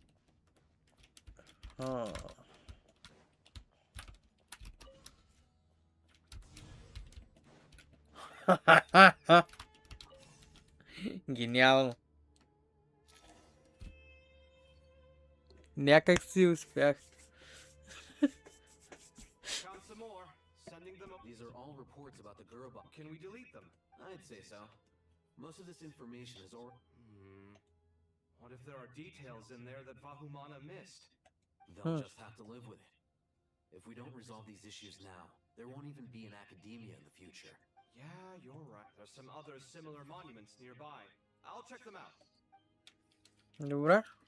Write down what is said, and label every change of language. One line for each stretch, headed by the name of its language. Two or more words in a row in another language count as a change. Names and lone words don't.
Bulgarian: Гениално. Някак си успях.
English: Found some more. Sending them. These are all reports about the Gurubah. Can we delete them? I'd say so. Most of this information is What if there are details in there that Vahumana missed? They'll just have to live with it. If we don't resolve these issues now, there won't even be an academia in the future. Yeah, you're right. There's some other similar monuments nearby. I'll check them out.
Bulgarian: Добре.